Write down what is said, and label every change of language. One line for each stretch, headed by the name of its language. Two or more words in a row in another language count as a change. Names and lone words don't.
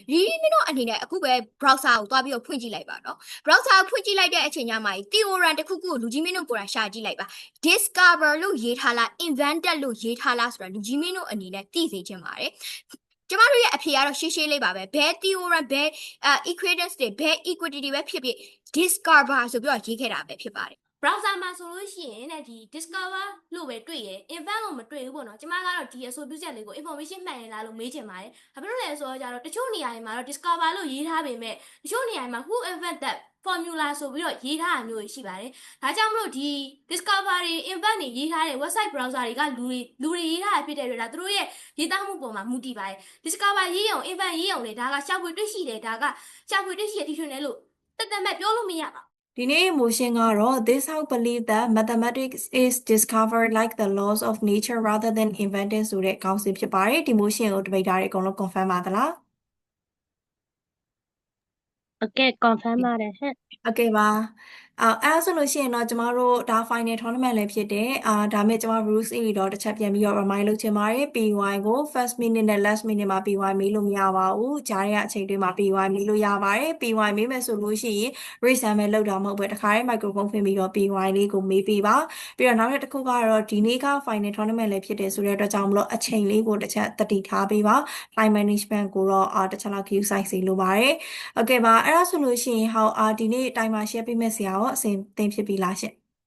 Burmese: ရီရီမင်းတို့အနေနဲ့အခုပဲ browser ကိုသွားပြီးတော့ဖွင့်ကြည့်လိုက်ပါနော် browser ဖွင့်ကြည့်လိုက်တဲ့အချိန်ညမှာ theorem တစ်ခုခုကိုလူကြီးမင်းတို့ကိုယ်တိုင်ရှာကြည့်လိုက်ပါ discover လို့ရေးထားလား invented လို့ရေးထားလားဆိုတာလူကြီးမင်းတို့အနေနဲ့သိစေချင်ပါတယ်ကျမတို့ရဲ့အဖြေကတော့ရှင်းရှင်းလေးပါပဲဘယ် theorem ဘယ် equations တွေဘယ် equity တွေပဲဖြစ်ဖြစ် discover ဆိုပြီးတော့ရေးခဲ့တာပဲဖြစ်ပါတယ် browser မှာဆိုလို့ရှိရင်တဲ့ဒီ discover လို့ပဲတွေ့ရ invent လို့မတွေ့ဘူးပေါ့နော်ကျမကတော့ဒီအဆိုပြုချက်လေးကို information မှန်ရင်လားလို့မေးချင်ပါတယ်ဘာဖြစ်လို့လဲဆိုတော့ကြတော့တချို့နေရာတွေမှာတော့ discover လို့ရေးထားပေမဲ့တချို့နေရာတွေမှာ
English: who invent that formula
Burmese: ဆိုပြီးတော့ရေးထားတာမျိုးရှိပါတယ်ဒါကြောင့်မလို့ဒီ discover တွေ invent တွေရေးထားတဲ့
English: website browser
Burmese: တွေကလူတွေရေးထားတာဖြစ်တဲ့အတွက်ဒါသူတို့ရဲ့ရေးသားမှုပေါ်မှာမူတည်ပါတယ် discover ရေးအောင် invent ရေးအောင်လေဒါကရှာဖွေတွေ့ရှိတယ်ဒါကရှာဖွေတွေ့ရှိတဲ့ dictionary လို့တက်မဲ့ပြောလို့မရပါ ဒီနေ့ motion ကတော့
English: this help believe that mathematics is discovered like the laws of nature rather than invented
Burmese: ဆိုတဲ့ခေါင်းစဉ်ဖြစ်ပါတယ်ဒီ motion ကိုတပိတ်တာတွေအကုန်လုံး confirm ပါသလား
English: Okay confirm
Burmese: ပါတယ်ဟဲ့ Okay ပါအဲ့ဆိုလို့ရှိရင်တော့ကျမတို့ဒါ
English: final tournament
Burmese: လည်းဖြစ်တယ်ဒါမဲ့ကျမ rules တွေတော့တစ်ချက်ပြန်ပြီးတော့ remind လုပ်ချင်ပါတယ် PY ကို
English: first minute
Burmese: နဲ့
English: last minute
Burmese: မှာ PY မေးလို့မရပါဘူးကြားရတဲ့အချိန်တွေမှာ PY မေးလို့ရပါတယ် PY မေးမယ်ဆိုလို့ရှိရင်
English: raise hand
Burmese: ပဲလောက်တာမဟုတ်ပဲတခါတည်း microphone ဖွင့်ပြီးတော့ PY လေးကိုမေးပေးပါပြီးတော့နောက်တစ်ခုကတော့ဒီနေ့က
English: final tournament
Burmese: လည်းဖြစ်တယ်ဆိုတဲ့အတွက်ကြောင့်မလို့အချိန်လေးကိုတစ်ချက်တတိထားပေးပါ
English: time management
Burmese: ကိုတော့တစ်ချက်လောက်
English: queue size
Burmese: စီလိုပါတယ် Okay ပါအဲ့ဒါဆိုလို့ရှိရင်ဟောဒီနေ့
English: timer share
Burmese: ပေးမယ့်ဆရာရောအစဉ်သင်ဖြစ်ပြီလားရှင့်